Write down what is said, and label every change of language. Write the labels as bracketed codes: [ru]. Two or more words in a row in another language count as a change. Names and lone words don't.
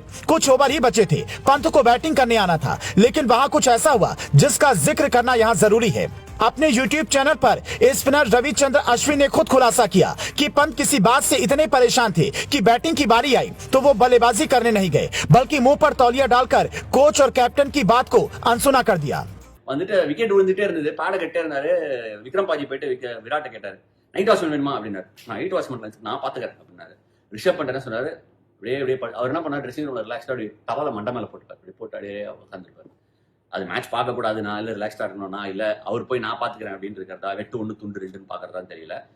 [hi] कुछ ओवर ही बचे थे, पंत को बैटिंग करने आना था, लेकिन वहां कुछ ऐसा हुआ जिसका जिक्र करना यहाँ जरूरी है। अपने YouTube चैनल पर स्पिनर रविचंद्र अश्विन ने खुद खुलासा किया कि पंत किसी बात से इतने परेशान थे कि बैटिंग की बारी आई तो वो बल्लेबाजी करने नहीं गए बल्कि मुंह पर तौलिया डालकर कोच और कैप्टन की बात को अनसुना कर दिया। [ta] வந்துட்டு விக்கெட் விழுந்துட்டே இருந்தது, பாட கட்டே இருந்தாரு. விக்ரம் பாஜி போயிட்டு விராட்ட கேட்டாரு, [en] night watchman [ta] வேணுமா அப்படின்னாரு. நான் [en] night watchman [ta] நான் பாத்துக்கிறேன் அப்படின்னாரு. ரிஷப் பண்ட் என்ன சொன்னாரு, அப்படியே அவர் என்ன பண்ணாரு, ட்ரெஸ்ஸிங் ரூம்ல ரிலாக்ஸ்டா அப்படி டவலை மண்டை மேல போட்டுப்பாரு, அப்படி போட்டு அப்படியே உட்காந்துருப்பாரு. அது மேட்ச் பார்க்க கூடாது, நான் இல்ல ரிலாக்ஸ்டா இருக்கணும்னா இல்ல அவர் போய் நான் பாத்துக்கிறேன் அப்படின்னு இருக்கிறதா, வெட்டு 1 துண்டு 2ன்னு பாக்குறதான்னு தெரியல.